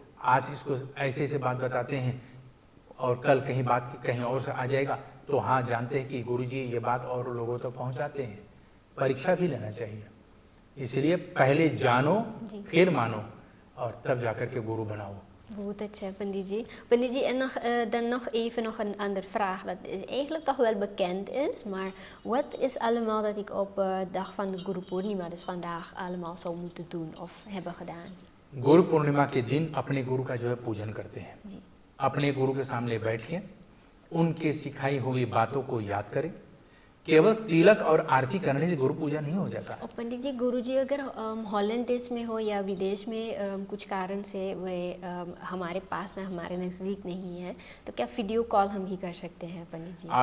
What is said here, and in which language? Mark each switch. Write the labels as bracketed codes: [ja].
[hi] आज इसको ऐसे ऐसे बात बताते हैं और कल कहीं बात कहीं और से आ जाएगा, तो हाँ जानते हैं कि गुरु जी ये बात और लोगों तक पहुंचाते हैं। परीक्षा भी लेना चाहिए। इसलिए पहले जानो फिर मानो और तब जाकर के गुरु बनाओ। [nl] Goed, Pandit ji. Pandit ji, en dan nog even een andere vraag dat eigenlijk toch wel bekend is, maar wat is allemaal dat ik op dag van de Guru Purnima, dus vandaag, allemaal zou moeten doen of hebben gedaan? [hi] Guru Purnima के दिन अपने गुरु का जो है पूजन करते हैं। अपने गुरु के सामने बैठिए, उनके सिखाई हुई बातों को याद करें। केवल तिलक और आरती करने से गुरु पूजा नहीं हो जाता। और पंडित जी, गुरु जी अगर हॉलैंड देश में हो या विदेश में कुछ कारण से वे हमारे पास हमारे नज़दीक नहीं है, तो क्या वीडियो कॉल हम भी कर सकते हैं पंडित जी?